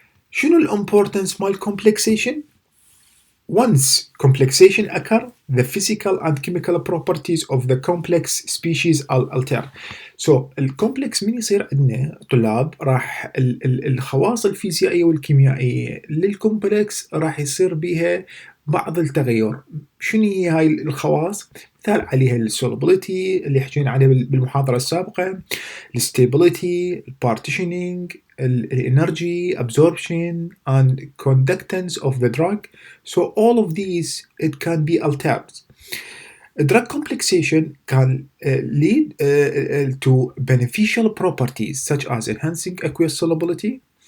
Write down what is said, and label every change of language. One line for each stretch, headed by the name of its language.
Arabic: شنو الامبورتنس مال
English: complexation؟ Once complexation occur, the physical and chemical properties of the complex species alter.
Arabic: So الكومبلكس من يصير عندنا طلاب راح الخواص الفيزيائية والكيميائية للكومبلكس راح يصير بها بعض التغير. شنو هي هاي الخواص؟ مثال عليها السولوبيليتي اللي حكينا عليه بالمحاضرة السابقة، الستابيليتي، البارتيشنينج، الانرجي
English: absorption and conductance of the drug. So all of these it can be altered. Drug complexation can lead to beneficial properties such as enhancing aqueous solubility.